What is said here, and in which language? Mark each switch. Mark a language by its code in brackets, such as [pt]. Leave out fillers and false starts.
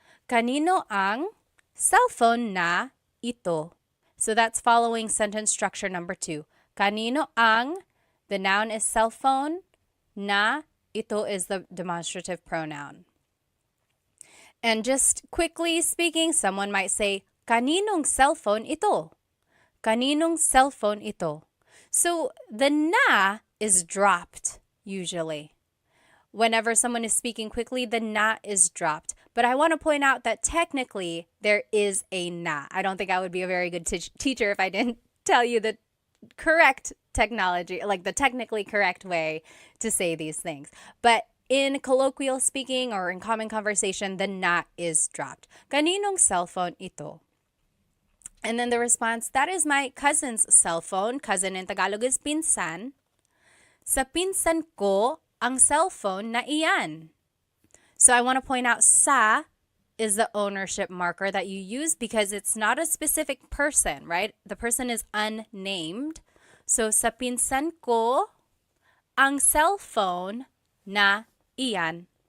[tl] Kanino ang cellphone na ito? [en] So that's following sentence structure number 2. Kanino ang, the noun is cell phone, na, ito is the demonstrative pronoun. And just quickly speaking, someone might say, [tl] kaninong cellphone ito? Kaninong cellphone ito? [en] So the na is dropped usually. Whenever someone is speaking quickly, the na is dropped. But I want to point out that technically there is a na. I don't think I would be a very good teacher if I didn't tell you the correct technology, like the technically correct way to say these things. But in colloquial speaking or in common conversation, the na is dropped. [tl] Kaninong cellphone ito? [en] And then the response, that is my cousin's cell phone. Cousin in Tagalog is pinsan. [tl] Sa pinsan ko ang cellphone na iyan. [en] So I want to point out sa is the ownership marker that you use because it's not a specific person, right? The person is unnamed. So [tl] sa pinsan ko ang cellphone na iyan.